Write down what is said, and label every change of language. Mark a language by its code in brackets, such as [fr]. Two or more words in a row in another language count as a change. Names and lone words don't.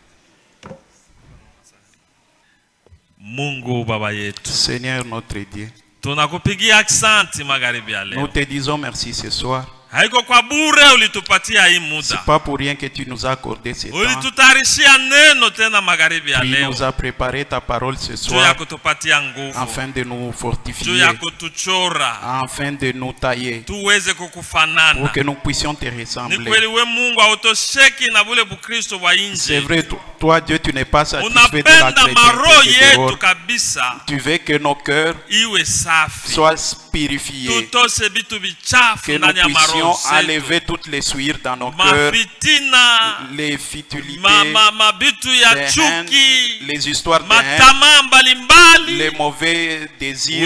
[sw] Mungu Baba yetu, [fr] Seigneur notre Dieu, [sw] tunakupigia asante magharibi ya leo. [fr] Nous te disons merci ce soir. [sw] Haiko kwa bure ulitupatia hii muda. [fr] C'est pas pour rien que tu nous as accordé ce temps. [sw] Ulitutayarishia neno tena magharibi ya leo. [fr] Tu nous as préparé ta parole ce soir. [sw] Juu ya kutupatia nguvu. [fr] Afin de nous fortifier. [sw] Juu ya kutuchora. [fr] Afin de nous tailler. [sw] Tuweze kukufanana. [fr] Pour que nous puissions te ressembler. [sw] Ni kweli we Mungu hautosheki na bule bukristo wa nje. [fr] C'est vrai, Toi, Dieu, tu n'es pas satisfait de la chrétienté. Tu veux que nos cœurs soient purifiés, que nous puissions enlever toutes les souillures dans nos cœurs, les futilités, les haines, les histoires de haine, les mauvais désirs.